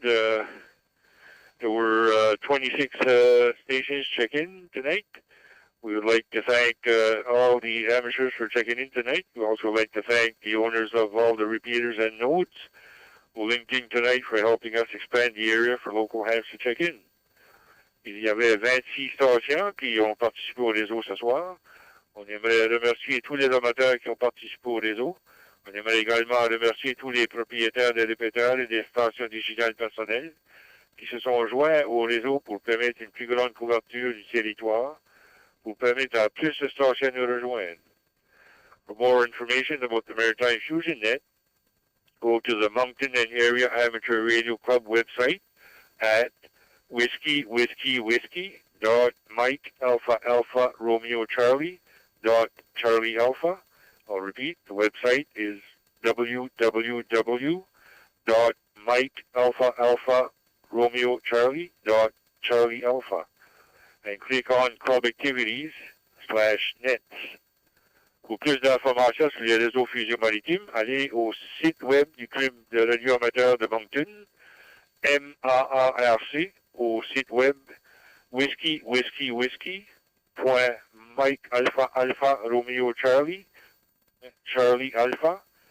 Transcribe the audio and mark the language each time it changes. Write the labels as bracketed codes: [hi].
[en] There were 26 stations check-in tonight. We would like to thank all the amateurs for checking in tonight. We also like to thank the owners of all the repeaters and nodes who linked in tonight for helping us expand the area for local hands to check in. [fr] Il y avait 26 stations qui ont participé au réseau ce soir. On aimerait remercier tous les amateurs qui ont participé au réseau. On aimerait également remercier tous les propriétaires des répéteurs et des stations digitales personnelles qui se sont joints au réseau pour permettre une plus grande couverture du territoire, pour permettre à plus de stations de nous rejoindre. [en] For more information about the Maritime Fusion Net, go to the Moncton and Area Amateur Radio Club website at whiskey.Mike.Alpha.Alpha.Romeo.Charlie.Charlie.Alpha. I'll repeat, the website is www.MikeAlpha.Alpha.Romeo.Charlie.Charlie.Alpha. And click on Club Activities/Nets. [fr] Pour plus d'informations sur les réseaux Fusion Maritime, allez au site web du Club de radio amateur de Moncton, MAARC, au site web whiskey.Mike.Alpha.Alpha.Romeo.Charlie.Charlie.Alpha.